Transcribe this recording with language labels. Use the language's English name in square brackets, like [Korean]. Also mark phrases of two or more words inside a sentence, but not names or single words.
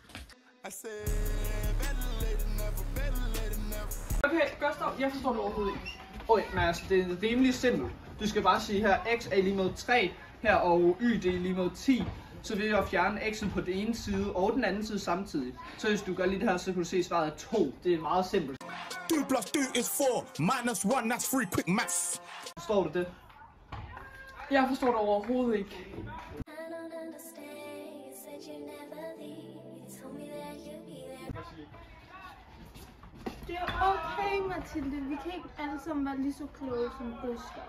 [Danish] Okay, godt stop. Jeg forstår det overhovedet ikke. Okay, men altså, det er rimelig simpelt. Du skal bare sige her, x er lige med 3, her og y det er lige med 10. Så vil jeg fjerne x'en på den ene side og den anden side samtidig. Så hvis du gør lige det her, så kan du se svaret er 2. Det er meget simpelt. [English] 2 plus 2 is 4, minus 1, that's 3, quick maths. [Danish] Forstår du det? Jeg forstår det overhovedet ikke. Det er okay, Mathilde. Vi kan ikke alle sammen være lige så kloge som Gustav.